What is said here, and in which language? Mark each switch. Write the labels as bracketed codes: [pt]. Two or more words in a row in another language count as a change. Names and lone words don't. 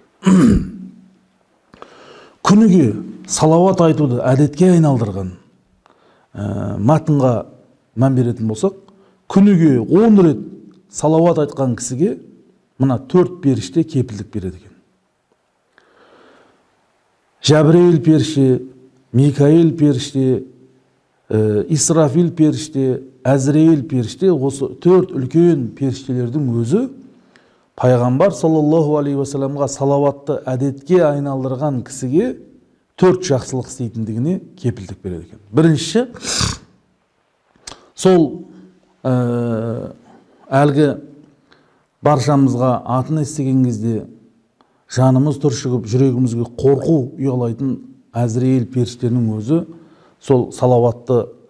[kk] Күніге салауат айтуды әдетке айналдырған матынға мән беретін болсақ, күніге 10 рет салауат айтқан кісіге мына 4 періште кепілдік береді екен. Жәбірейіл періште, Микаил періште, Исрафил періште, Әзірейіл періште, осы 4 үлкен періштелердің өзі пайғамбар [ar] صلى الله عليه وسلم [kk] салауатты әдетке айналдырған кісіге 4 жақсылық істейтіндігіне кепілдік береді екен. Біріншісі, сол әлгі баршамызға атын естіген кезде жанымыз түршігіп, жүрегімізге қорқу ұялайтын Әзірейіл періштенің өзі сол салауатты